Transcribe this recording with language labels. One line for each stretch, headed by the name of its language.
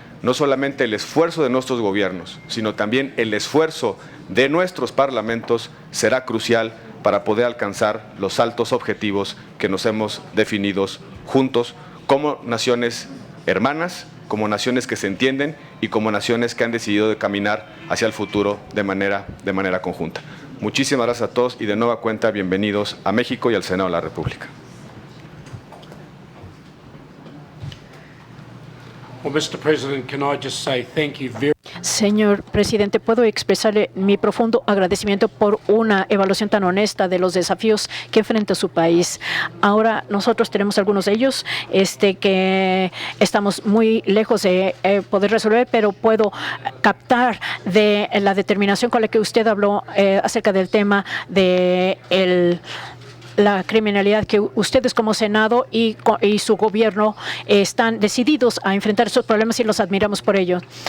Spanish: no solamente el esfuerzo de nuestros gobiernos, sino también el esfuerzo de nuestros parlamentos será crucial para poder alcanzar los altos objetivos que nos hemos definido juntos como naciones hermanas, como naciones que se entienden y como naciones que han decidido de caminar hacia el futuro de manera conjunta. Muchísimas gracias a todos y de nueva cuenta bienvenidos a México y al Senado de la República.
English: Well, Mr. President, can I just say thank you very
Spanish: Señor presidente, puedo expresarle mi profundo agradecimiento por una evaluación tan honesta de los desafíos que enfrenta su país. Ahora nosotros tenemos algunos de ellos que estamos muy lejos de poder resolver, pero puedo captar de la determinación con la que usted habló acerca del tema de la criminalidad, que ustedes como Senado y su gobierno están decididos a enfrentar esos problemas y los admiramos por ello.